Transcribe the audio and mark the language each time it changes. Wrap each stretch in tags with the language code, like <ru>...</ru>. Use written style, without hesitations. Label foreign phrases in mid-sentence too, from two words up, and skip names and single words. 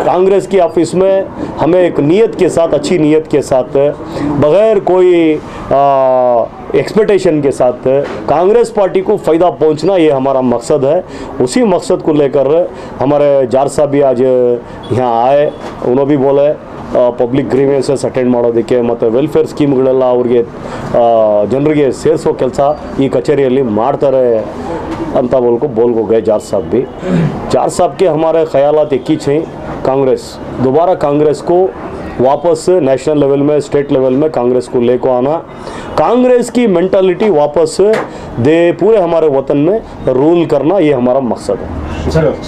<hi>कांग्रेस की ऑफिस में हमें एक नीयत के साथ, अच्छी नीयत के साथ, बगैर कोई एक्सपेक्टेशन के साथ कांग्रेस पार्टी को फ़ायदा पहुंचना, ये हमारा मकसद है। उसी मकसद को लेकर हमारे जार साहब भी आज यहाँ आए, उन्होंने भी बोले</hi> <en>public grievances attend</en> <kn>ಮಾಡೋದಕ್ಕೆ ಮತ್ತು ವೆಲ್ಫೇರ್ ಸ್ಕೀಮ್ಗಳೆಲ್ಲ ಅವ್ರಿಗೆ ಜನರಿಗೆ ಸೇರಿಸೋ ಕೆಲಸ ಈ ಕಚೇರಿಯಲ್ಲಿ ಮಾಡ್ತಾರೆ ಅಂತ</kn> <hi>बोल गए जार साहब के हमारे ख्यालात एक ही हैं, कांग्रेस दोबारा कांग्रेस को वापस</hi> <en>national level</en> <hi>में,</hi> <en>state level</en> <hi>में कांग्रेस को लेकर आना, कांग्रेस की मेंटालिटी वापस दे पूरे हमारे वतन में रूल करना, ये हमारा मकसद है।</hi>